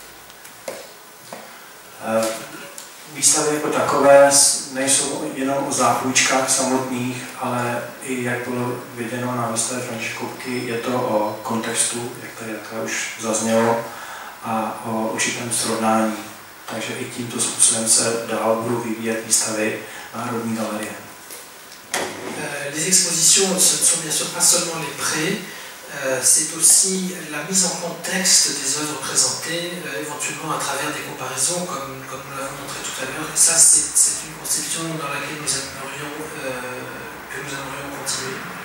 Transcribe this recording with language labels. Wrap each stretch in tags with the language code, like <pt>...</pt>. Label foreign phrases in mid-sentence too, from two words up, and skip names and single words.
<cs>Výstavy jako takové nejsou jenom o zápůjčkách samotných, ale i, jak bylo viděno na výstavě Františka Kupky, je to o kontextu, jak tady takhle už zaznělo, a o určitém srovnání. Takže i tímto způsobem se dál budou vyvíjet výstavy Národní galerie.</cs> <fr>Les expositions, ce ne sont bien sûr pas seulement les prêts, c'est aussi la mise en contexte des œuvres présentées, éventuellement à travers des comparaisons, comme nous l'avons montré tout à l'heure. Et ça, c'est une conception dans laquelle nous aimerions continuer.</fr>